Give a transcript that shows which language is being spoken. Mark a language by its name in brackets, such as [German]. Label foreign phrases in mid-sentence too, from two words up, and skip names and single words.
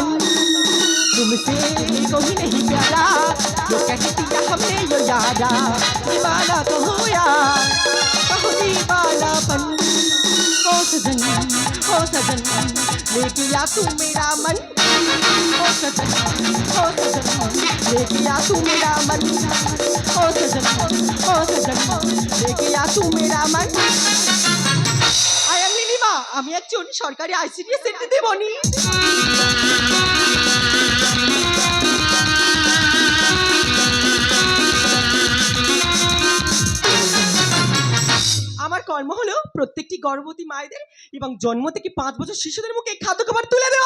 [Hindi] तुमसे कोई नहीं प्यारा, ये कह दिया हमने यो यारा, दीवाना कहोया कहो दीवानापन। ओ सजन लेके आ तू मेरा मन, ओ सजन लेके आ तू मेरा मन, ओ सजन लेके आ तू मेरा मन। [English] I am [Bangla] নীলিমা, আমি একজন সরকারি আইসিডিএস সেন্টার দেবনি। আমার কর্ম হলো প্রত্যেকটি গর্ভবতী মায়েদের এবং জন্ম থেকে 5 বছর শিশুদের মুখে খাদ্য খাবার তুলে দেওয়া।